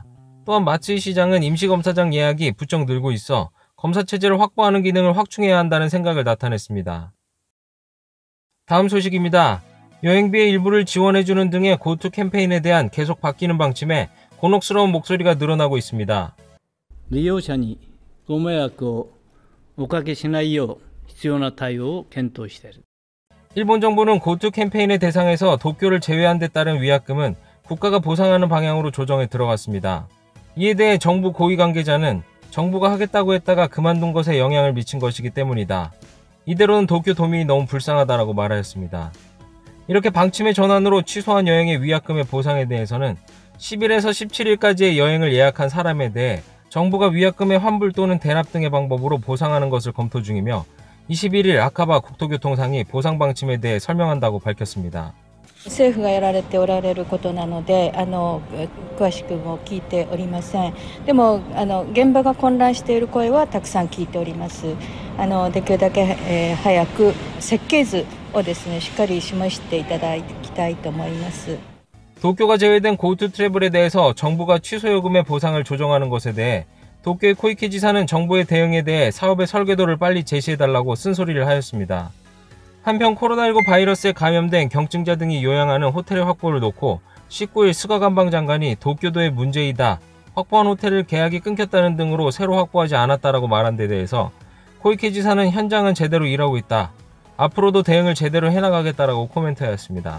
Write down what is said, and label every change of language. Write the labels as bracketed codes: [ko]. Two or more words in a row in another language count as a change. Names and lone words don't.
[ko] 또한 마츠이 시장은 임시검사장 예약이 부쩍 늘고 있어 검사체제를 확보하는 기능을 확충해야 한다는 생각을 나타냈습니다. 다음 소식입니다. 여행비의 일부를 지원해주는 등의 고투 캠페인에 대한 계속 바뀌는 방침에 곤혹스러운 목소리가 늘어나고 있습니다. [ja] 利用者にご迷惑をおかけしないよう必要な対応を検討している. [ko] 일본 정부는 고투 캠페인의 대상에서 도쿄를 제외한 데 따른 위약금은 국가가 보상하는 방향으로 조정에 들어갔습니다. 이에 대해 정부 고위 관계자는 정부가 하겠다고 했다가 그만둔 것에 영향을 미친 것이기 때문이다. 이대로는 도쿄 도민이 너무 불쌍하다라고 말하였습니다. 이렇게 방침의 전환으로 취소한 여행의 위약금의 보상에 대해서는 10일에서 17일까지의 여행을 예약한 사람에 대해 정부가 위약금의 환불 또는 대납 등의 방법으로 보상하는 것을 검토 중이며 21일 아카바 국토교통상이 보상 방침에 대해 설명한다고 밝혔습니다. [ja] 政府がやられておられることなので詳しくも聞いておりません。でも現場が混乱している声はたくさん聞いております。できるだけ、早く設計図をですねしっかり示していただきたいと思います。 [ko] 도쿄가 제외된 고투 트래블에 대해서 정부가 취소 요금의 보상을 조정하는 것에 대해 도쿄의 코이케 지사는 정부의 대응에 대해 사업의 설계도를 빨리 제시해달라고 쓴소리를 하였습니다. 한편 코로나19 바이러스에 감염된 경증자 등이 요양하는 호텔의 확보를 놓고 19일 스가 관방 장관이 도쿄도의 문제이다, 확보한 호텔을 계약이 끊겼다는 등으로 새로 확보하지 않았다라고 말한 데 대해서 코이케 지사는 현장은 제대로 일하고 있다, 앞으로도 대응을 제대로 해나가겠다라고 코멘트하였습니다.